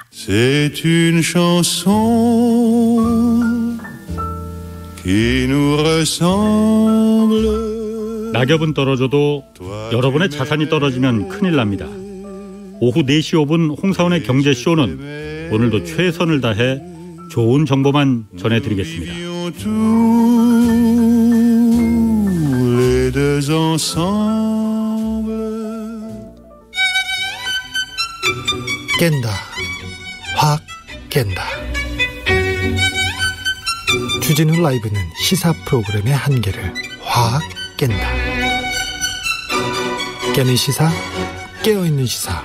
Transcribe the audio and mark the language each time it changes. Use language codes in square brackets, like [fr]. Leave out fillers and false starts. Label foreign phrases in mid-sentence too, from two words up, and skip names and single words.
[fr] C'est une chanson qui nous ressemble. [ko] 낙엽은 떨어져도 여러분의 자산이 떨어지면 큰일 납니다. 오후 4시 5분 홍사원의 경제쇼는 오늘도 최선을 다해 좋은 정보만 전해드리겠습니다. [fr] Les deux ensemble. [ko] 깬다. 확 깬다. 주진우 라이브는 시사 프로그램의 한계를 확 깬다. 깨는 시사, 깨어있는 시사.